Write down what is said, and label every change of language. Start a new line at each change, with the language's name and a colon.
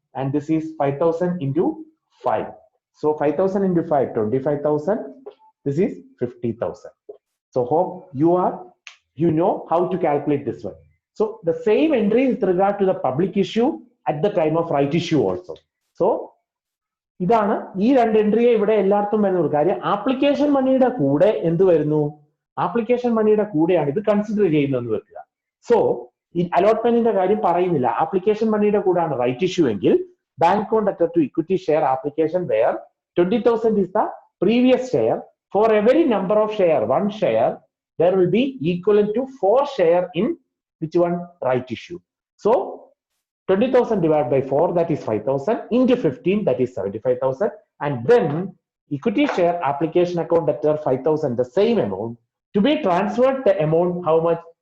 English: And this is 5,000 into 5. So 5,000 into 5, 25,000. This is 50,000. So hope you know how to calculate this one. So the same entry with regard to the public issue at the time of right issue also.
Malayalam: So ഇതാണ് ഈ രണ്ട് എൻട്രിയെ ഇവിടെ എല്ലായിടത്തും വരുന്ന ഒരു കാര്യം. Application മണിയുടെ കൂടെ എന്ത് വരുന്നു? ആപ്ലിക്കേഷൻ മണിയുടെ കൂടെയാണ് ഇത് കൺസിഡർ ചെയ്യുന്നതെന്ന് വെക്കുക. സോ ഈ അലോട്ട്മെന്റിന്റെ കാര്യം പറയുന്നില്ല. ആപ്ലിക്കേഷൻ മണിയുടെ കൂടെയാണ് റൈറ്റ് ഇഷ്യൂ എങ്കിൽ bank account debtor to equity share application wear
English: 20,000 is the previous share. For every number of share, one share, there will be equivalent to 4 share in which one? Right issue. So 20,000 divided by 4, that is 5,000, into 15, that is 75,000, and then equity share application account debtor 5,000, the same amount to be transferred. The amount, how much?